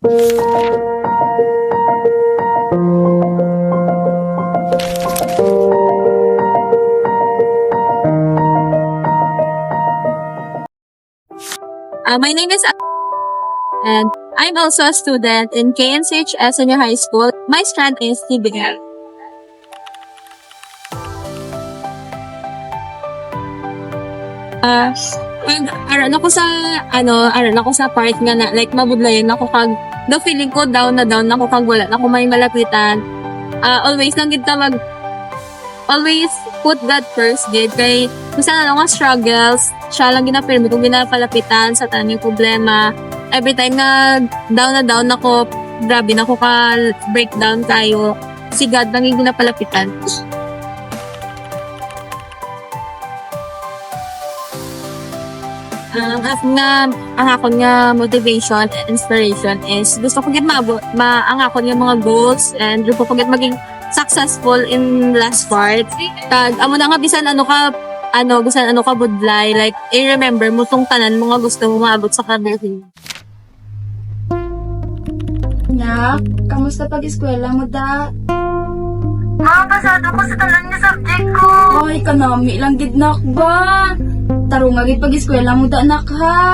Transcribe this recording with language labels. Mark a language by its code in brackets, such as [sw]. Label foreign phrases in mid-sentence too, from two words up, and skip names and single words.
[en] My name is and I'm also a student in KNCHS Senior High School. [hil] My strand is TBL. Aral ako sa part nga na like mabudlayan ako kag [en] the feeling [hil] ko down ako kag wala na ako may malapitan. [en] Always put God first [hil] gid kay [tl] kung saan [hil] nga struggles siya lang ginapirmi kung ginapalapitan sa tanang problema. Every time na down ako, grabe na ako ka breakdown kayo, si God lang yung ginapalapitan. Ang akong nga [en] motivation and inspiration [hil] is gusto ko gid maabot ang akong nga mga goals and gusto ko gid maging [en] successful in last part. [hil] Tag amo na nga bisan ano ka budlay, like i-remember mo tong tanan mo nga gusto mo maabot sa career. Nak, kamusta pag-eskwela mo da? Pasado ko sa tanan nga subject ko. Ay, kanami lang gid nak ba? Taro nga gid pag-eskwela mo da nak ha.